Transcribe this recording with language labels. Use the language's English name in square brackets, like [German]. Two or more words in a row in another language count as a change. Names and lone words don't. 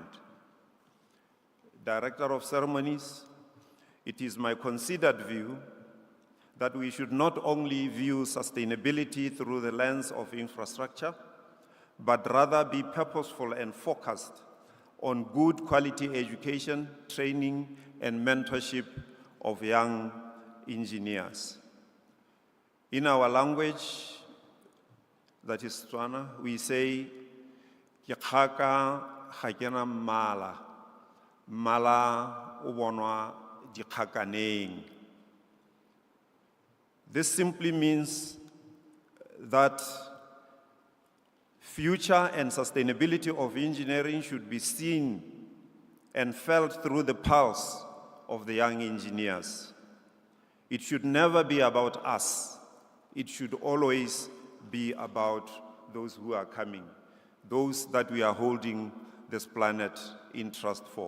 [English] Director of Ceremonies, it is my considered view that we should not only view sustainability through the lens of infrastructure, but rather be purposeful and focused on good quality education, training, and mentorship of young engineers. In our language, that is Tswana, we say, [Tswana] "Ke kgaka ga kena mmala, mmala o bonwa dikgakaneng." [English] This simply means that future and sustainability of engineering should be seen and felt through the pulse of the young engineers. It should never be about us. It should always be about those who are coming, those that we are holding this planet in trust for.